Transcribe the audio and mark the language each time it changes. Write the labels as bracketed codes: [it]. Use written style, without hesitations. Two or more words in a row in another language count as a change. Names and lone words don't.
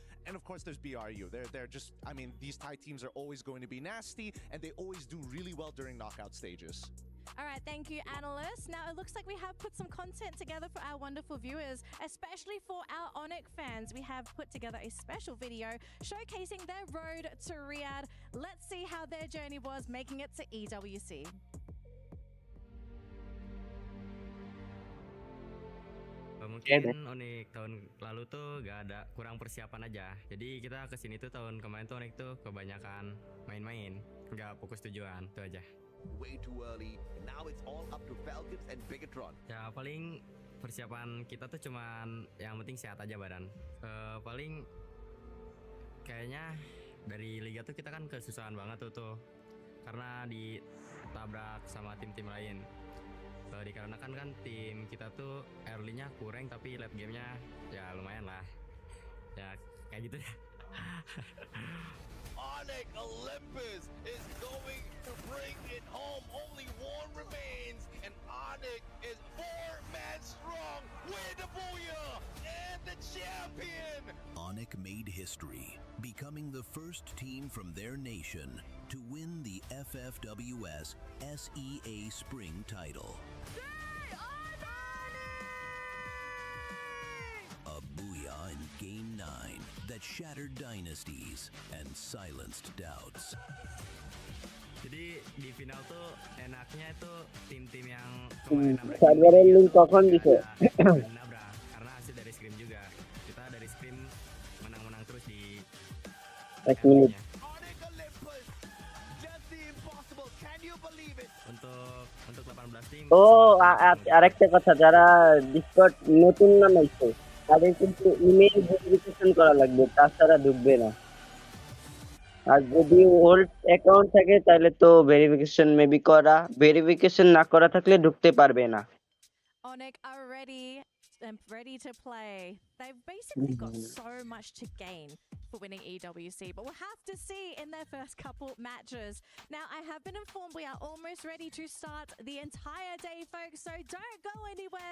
[en] And of course, there's BRU. They're just, I mean, these Thai teams are always going to be nasty, and they always do really well during knockout stages. All right, thank you, analysts. Now, it looks like we have put some content together for our wonderful viewers, especially for our Onyx fans. We have put together a special video showcasing their road to Riyadh. Let's see how their journey was making it to EWC. [id] Mungkin Onyx tahun lalu tuh gak ada, kurang persiapan aja. Jadi kita kesini tuh tahun kemarin tuh Onyx tuh kebanyakan main-main, nggak fokus tujuan, itu aja. [en] Way too early, and now it's all up to Falcons and Bigatron. [id] Ya paling persiapan kita tuh cuman yang penting sehat aja badan. Paling kayaknya dari liga tuh kita kan kesusahan banget tuh karena ditabrak sama tim-tim lain. Dikarenakan kan tim kita tuh early-nya kurang tapi [en] late game- [id] nya ya lumayan lah. Ya kayak gitu ya. [en] Onyx Olympus is going to bring it home. Only one remains, and Onyx is 4-man strong with the booyah and the champion. Onyx made history, becoming the first team from their nation to win the FFWS SEA Spring title. euphoria in Game 9 that shattered dynasties and silenced doubts. [id] Jadi di final tuh enaknya itu tim-tim yang [bn] সার্ভারের লিঙ্ক কখন দিছে? [id] nabrak karena hasil dari scrim juga. Kita dari scrim menang-menang terus di [en] 1 minute. [id] Untuk 18 tim. [bn] ও আরেকটা কথা, যারা ডিসকর্ড নতুন নামাইছে তাদের কিন্তু [en] email verification [bn] করা লাগবে, তাছাড়া ঢুকবে না। আর যদি [en] old account [bn] থাকে তাহলে তো ভেরিফিকেশন মেবি করা, ভেরিফিকেশন না করা থাকলে ঢুকতে পারবে না। [en] Onyx are ready to play. They've basically got so much to gain for winning EWC, but we'll have to see in their first couple matches. Now, I have been informed we are almost ready to start the entire day, folks, so don't go anywhere.